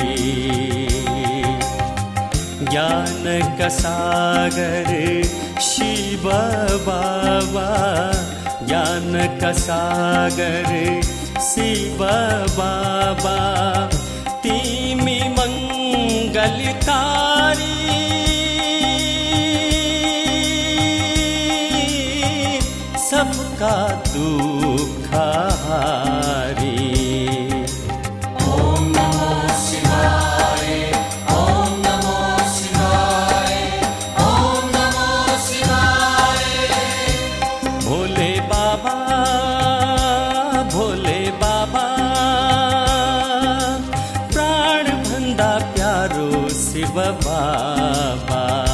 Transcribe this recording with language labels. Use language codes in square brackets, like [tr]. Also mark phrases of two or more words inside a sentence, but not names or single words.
[hi] ज्ञान का सागर शिव बाबा, ज्ञान का सागर शिव बाबा। [ne] तिमी मंगलकारी, [hi] सबका दुख हारी। [sa] ओम नमो शिवाय, ओम नमो शिवाय, ओम नमो शिवाय। [ne] भोले बाबा, भोले बाबा, प्राण भंदा प्यारो शिव बाबा।